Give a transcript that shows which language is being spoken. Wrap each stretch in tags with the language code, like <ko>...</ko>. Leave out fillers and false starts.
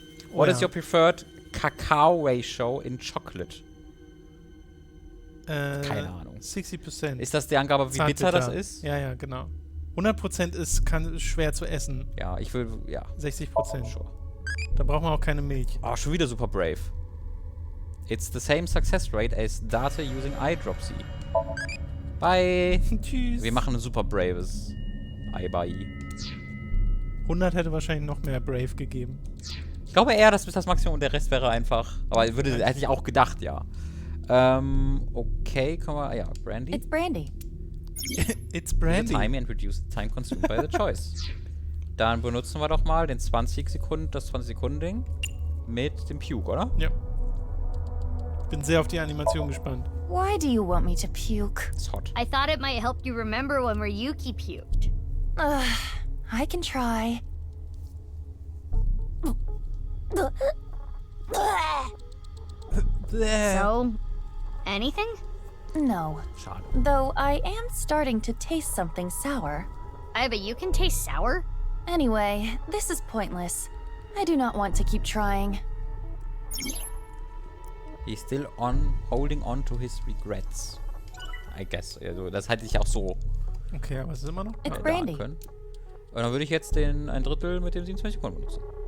<en>What is your preferred cacao ratio in chocolate?</en> <de>Keine Ahnung. 60%. Ist das die Angabe, wie bitter das ist? Ja, genau. 100% ist schwer zu essen. Ja, ich will, 60%.</de> <en>Sure.</en> <de>Da braucht man auch keine Milch. Oh, schon wieder super brave.</de> <en>It's the same success rate as data using iDropsy. Bye.</en> <de>Tschüss. Wir machen ein super braves Bye. 100 hätte wahrscheinlich noch mehr brave gegeben. Ich glaube eher, das ist das Maximum und der Rest wäre einfach... Aber hätte ich auch gedacht, ja. Okay, kommen wir... Ja, Brandy.</de> <en>It's Brandy. It's Brandy. The time and reduce the time consumed by the choice.</en> <de>Dann benutzen wir doch mal das 20-Sekunden-Ding mit dem Puke, oder? Ja. Bin sehr auf die Animation gespannt.</de> <en>Why do you want me to puke? It's hot. I thought it might help you remember when Ryuki puked. I can try. So, anything? No.</en> <de>Schade.</de> <en>Though I am starting to taste something sour. But you can taste sour? Anyway, this is pointless. I do not want to keep trying. He's still holding on to his regrets. I guess.</en> <de>Also, das halte ich auch so. Okay, aber es ist immer noch</de> <en>It's Brandy.</en> <de>Und dann würde ich jetzt ein Drittel mit den 27 Sekunden benutzen.</de>